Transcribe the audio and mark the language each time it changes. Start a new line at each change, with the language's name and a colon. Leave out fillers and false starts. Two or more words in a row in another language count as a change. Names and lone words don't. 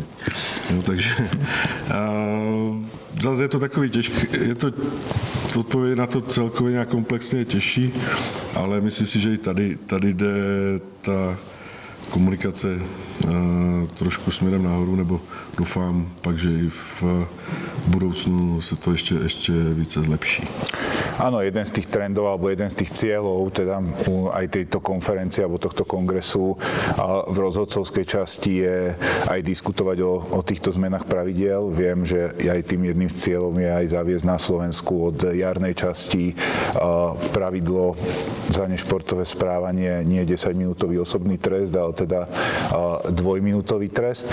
Czech: Takže zase je to takový těžké, je to odpověď na to celkově nějak komplexně těžší, ale myslím si, že i tady jde ta komunikace trošku směrem nahoru, nebo doufám pak, že i v budoucnu se to ještě více zlepší.
Slovak: Áno, jeden z tých trendov alebo jeden z tých cieľov teda aj tejto konferencie alebo tohto kongresu v rozhodcovskej časti je aj diskutovať o týchto zmenách pravidiel. Viem, že aj tým jedným z cieľov je aj zaviesť na Slovensku od jarnej časti pravidlo za nešportové správanie nie 10-minútový osobný trest, ale teda 2-minútový trest.